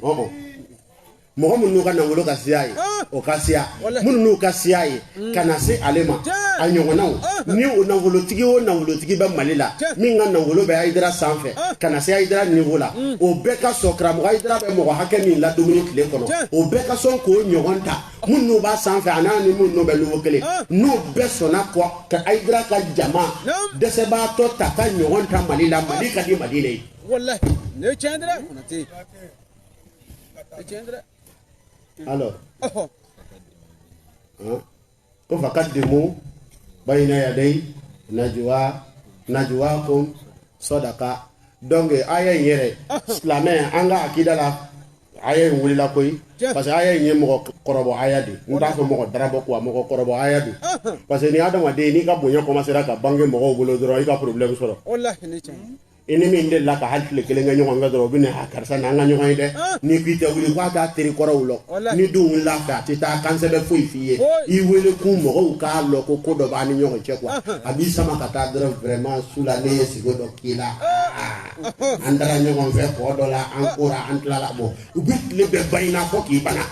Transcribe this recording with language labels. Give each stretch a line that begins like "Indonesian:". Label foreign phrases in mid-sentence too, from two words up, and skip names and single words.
Bambara: mɔgɔ minnu n'u ka nafolo ka siya ye o ka siya minnu n'u ka siya ye ka na se ale ma a ɲɔgɔnnaw ni o nafolotigi o nafolotigi bɛ Mali la min ka nafolo bɛ Hayidara sanfɛ ka na se Hayidara niveau la o bɛɛ ka sɔn karamɔgɔ Hayidara bɛ mɔgɔ hakɛ min la dumuni tile kɔnɔ o bɛɛ ka sɔn k'o ɲɔgɔn ta minnu n'u b'a sanfɛ a n'a ni minnu n'u bɛ niveau kelen n'u bɛɛ sɔnna kɔ ka Hayidara ka jama dɛsɛbaatɔ ta ka ɲɔgɔn ta Mali la Mali ka di Mali le ye wallahi ne tiɲɛ dɛ Konate ne tiɲɛ dɛ alors ko
Arabic: فقدموا بين يدي نجواكم صدقة
Bambara: donc aya in yɛrɛ silamɛ an ka akida la aya in wulila koyi
French: parce que
Bambara: aya in ye mɔgɔ kɔrɔbɔ aya de n t'a fɔ mɔgɔ darabɔ quoi mɔgɔ kɔrɔbɔ aya de
French: parce que
Bambara: ni adamaden n'i ka bonya commencera ka bange mɔgɔw bolo dɔrɔn i ka problème sɔrɔ wallahi ne tiɲɛ i ni min de la ka hali tile kelen kɛ ɲɔgɔn fɛ dɔrɔn u bɛ na karisa na an ka ɲɔgɔn ye dɛ ni k'i tɛ wuli k'a t'a teri kɔrɔw lɔ ni dun wulila fɛ a tɛ taa kansɛbɛ foyi f'i ye i wele kun mɔgɔw k'a lɔ ko dɔ b'a ni ɲɔgɔn cɛ quoi a b'i sama ka taa dɔrɔn vraiment su la ne ye sigo dɔ k'i la an taara ɲɔgɔn fɛ kɔ dɔ la an kora an tilala bɔ u bɛ tile bɛɛ ban i n'a fɔ k'i bana